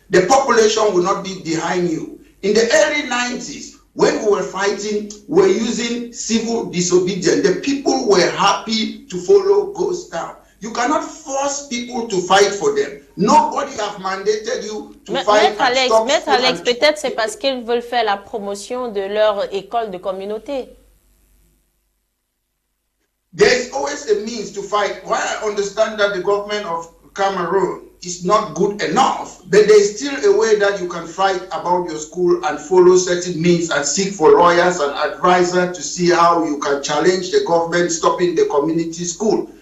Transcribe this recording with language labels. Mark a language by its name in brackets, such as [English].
[English] The population will not be behind you. In the early 90s, when we were fighting, we were using civil disobedience. The people were happy to follow Ghost Town. You cannot force people to fight for them. Nobody have mandated you to fight. [French] Maître Alex, peut-être c'est parce qu'ils veulent faire la promotion de leur école de communauté. [English] There is always a means to fight. While I understand that the government of Cameroon is not good enough, but there is still a way that you can fight about your school and follow certain means and seek for lawyers and advisors to see how you can challenge the government stopping the community school.